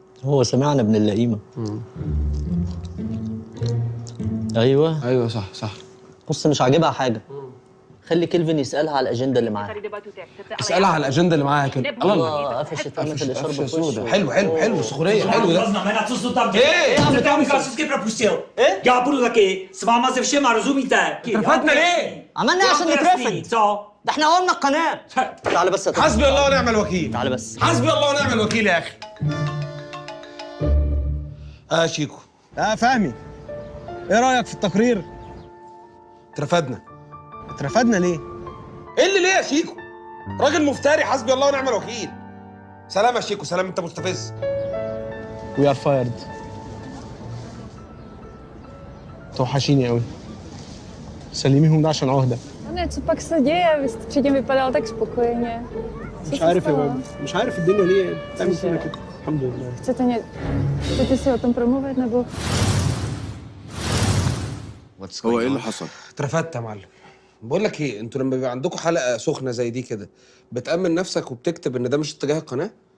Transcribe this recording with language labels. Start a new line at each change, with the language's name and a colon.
Arabic: هو سمعنا ابن اللئيمه. ايوه صح. بص مش عاجبها حاجه. خلي كيلفن يسالها على الاجنده اللي معاها. اسالها على الاجنده اللي معاها كده. الله قفشت عملت الاشارب في وشه. حلو سخريه حلو ده.
Czech: Znamená, co to tam dělá? Jste tam klasicky propustil. Já budu taky s váma se všema, rozumíte?
Arabic: اترفدنا ليه؟ عملنا عشان نترفد.
Czech: Co?
Arabic: ده احنا قلنا القناه. تعالى بس حسبي الله ونعم الوكيل. تعالى بس. حسبي الله ونعم الوكيل يا اخي. شيكو. فهمي، ايه رايك في التقرير؟ اترفدنا ليه؟ ايه اللي ليه يا شيكو؟ راجل مفتري، حسبي الله ونعم الوكيل. سلام يا شيكو، سلام، انت مستفز.
English: We are fired.
Arabic: توحشيني قوي. سلميهم ده عشان عهده.
Czech: Ne, co pak se děje? Vy jste předtím vypadal tak spokojeně.
Arabic: مش عارف يا بابا، مش عارف الدنيا ليه بتعمل فينا كده. الحمد لله.
Czech: Chcete si o tom promluvit, nebo?
Arabic: هو ايه اللي حصل؟ اترفدت يا معلم. بقول لك ايه، انتوا لما بيبقى عندكم حلقه سخنه زي دي كده بتأمن نفسك وبتكتب ان ده مش اتجاه القناه؟